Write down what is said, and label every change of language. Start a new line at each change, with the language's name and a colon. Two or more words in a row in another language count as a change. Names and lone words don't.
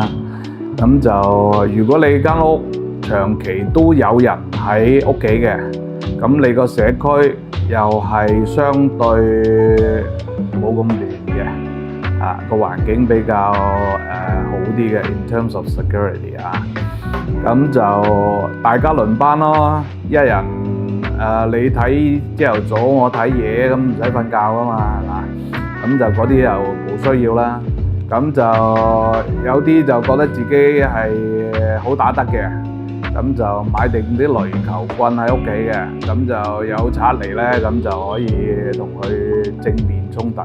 Cantonese: 咁就如果你間屋長期都有人喺屋企嘅，咁你個社區又係相對冇咁亂嘅，個環境比較好啲嘅
English: in terms of security
Cantonese: 咁就大家輪班咯，一人你睇朝頭早，我睇夜，咁唔使瞓覺㗎嘛，係嘛？咁就嗰啲又冇需要啦。咁就有啲就覺得自己係好打得嘅，咁就買定啲壘球棍喺屋企嘅，咁就有賊嚟咧，咁就可以同佢正面衝突。